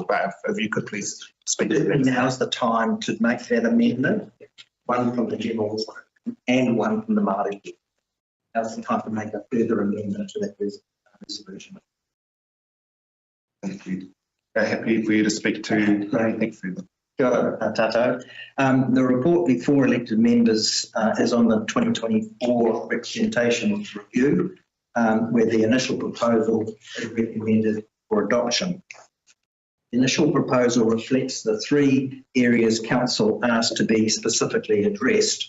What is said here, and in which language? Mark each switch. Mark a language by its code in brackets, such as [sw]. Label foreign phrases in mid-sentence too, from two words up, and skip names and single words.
[en] But if you could please speak to that. Now's the time to make that amendment, one from the general and one from the Māori. Now's the time to make a further amendment to that resolution. Thank you. Very happy for you to speak to anything further. [mi] Kia ora, tātou. [en] The report before elected members is on the 2024 representation review, where the initial proposal is recommended for adoption. The initial proposal reflects the 3 areas council asked to be specifically addressed.